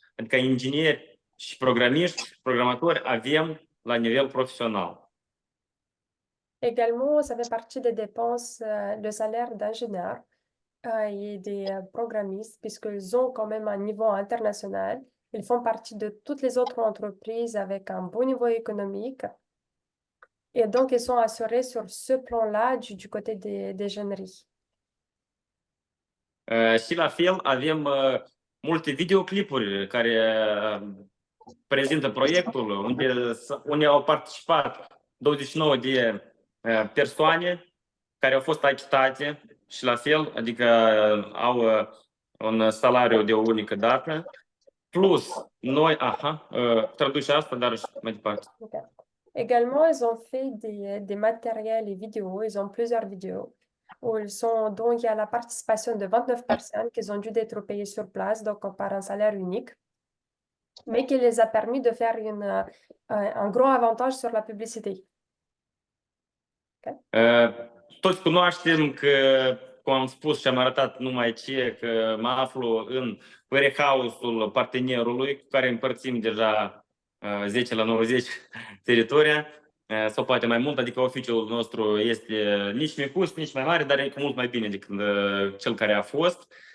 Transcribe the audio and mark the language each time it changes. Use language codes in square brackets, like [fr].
[ro] Adică ingineri și programiști, programatori avem la nivel profesional. [fr] Également, ça fait partie des dépenses, le salaire d'ingénieur et des programmistes, puisqu'ils ont quand même un niveau international. Ils font partie de toutes les autres entreprises avec un bon niveau économique. Et donc, ils sont assurés sur ce plan-là du côté des jeuneries. [ro] Și la fel avem multe videoclipuri care prezintă proiectul, unde au participat 29 de persoane care au fost achitate și la fel, adică au un salariu de o unică dată. Plus, noi, traduce asta, dar mai departe. [en] Okay. [fr] Également, ils ont fait des matériels et vidéos. Ils ont plusieurs vidéos donc il y a la participation de 29 personnes qui ont dû être payées sur place, donc par un salaire unique, mais qui les a permis de faire un gros avantage sur la publicité. [en] Okay. [ro] Toți cunoaștem că, cum am spus și am arătat numai ce, că mă aflu în warehouse-ul partenerului cu care împărțim deja 10/90 teritoria, sau poate mai mult, adică oficiul nostru este nici micuț, nici mai mare, dar e mult mai bine decât cel care a fost.